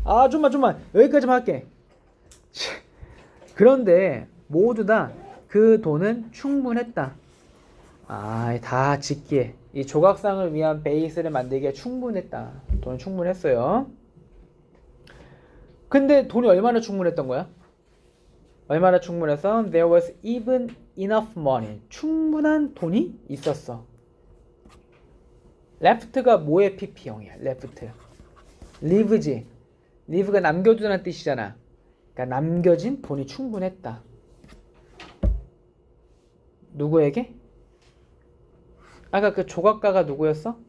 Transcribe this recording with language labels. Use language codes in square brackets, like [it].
[ko] 좀만 여기까지만 할게. 그런데 모두 다 그 돈은 충분했다. 다 짓기에 이 조각상을 위한 베이스를 만들기에 충분했다. 돈은 충분했어요. 근데 돈이 얼마나 충분했던 거야? 얼마나 충분해서 [en] there was even enough money. [ko] 충분한 돈이 있었어. left가 뭐의 pp형이야? left. leave지. leave가 남겨두는 뜻이잖아. 그러니까 남겨진 돈이 충분했다. 누구에게? 아까 그 조각가가 누구였어?